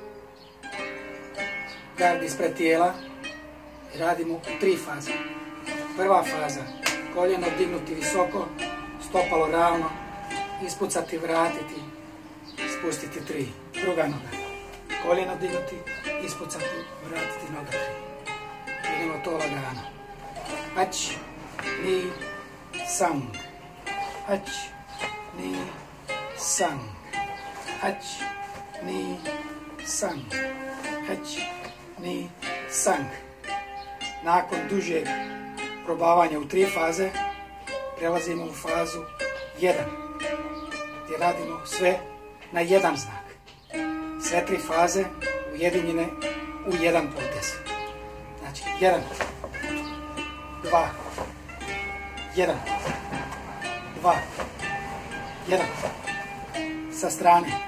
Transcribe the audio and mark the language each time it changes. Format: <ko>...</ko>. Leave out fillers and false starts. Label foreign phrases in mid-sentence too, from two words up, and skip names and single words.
<hr>Gard ispred tijela i radimo u 3 faze. Prva faza, koljeno dignuti visoko, stopalo ravno, ispucati, vratiti, spustiti 3. Druga noga, koljeno dignuti, ispucati, vratiti, noga 3. Idemo to lagano.</hr> <ja>一、二、三. 一、二、三. 一、二、三. 一、二、三.</ja> <hr>Nakon dužeg probavanja u 3 faze, prelazimo u fazu 1, gdje radimo sve na jedan znak. Sve 3 faze ujedinjene u jedan potez. Znači 1, 2, 1, 2, 1. Sa strane.</hr>